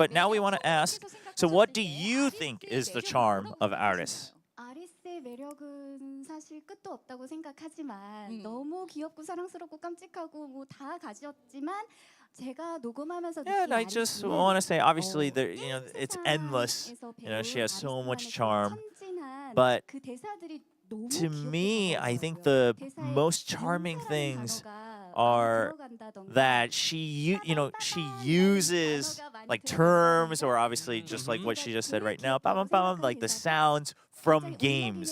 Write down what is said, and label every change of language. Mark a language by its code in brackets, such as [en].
[en] But now we want to ask, so what do you think is the charm of Aris? [ko] 아리스의 매력은 사실 끝도 없다고 생각하지만 너무 귀엽고 사랑스럽고 깜찍하고 뭐 다 가지었지만 제가 녹음하면서 [en] Yeah, and I just want to say, obviously, it's endless. She has so much charm. But to me, I think the most charming things are that she uses like terms, or obviously just like what she just said right now, like the sounds from games.